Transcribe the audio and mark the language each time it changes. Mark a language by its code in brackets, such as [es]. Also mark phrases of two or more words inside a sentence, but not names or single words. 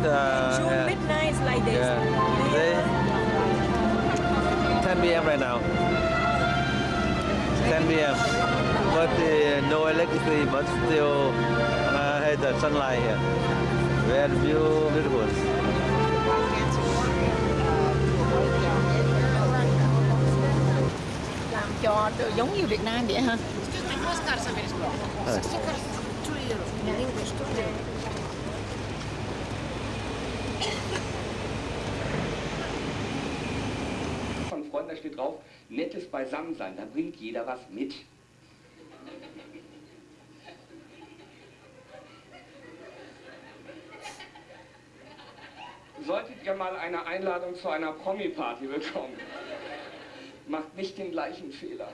[en] June midnight like this. Yeah. 10 p.m. right now. 10 p.m. But no electricity, but still had the sunlight here. Very beautiful. [vi] Làm cho giống như Việt Nam vậy hả? [de] Von Freunden, da steht drauf, nettes Beisammensein, da bringt jeder was mit. Solltet ihr mal eine Einladung zu einer Promi-Party bekommen, macht nicht den gleichen Fehler.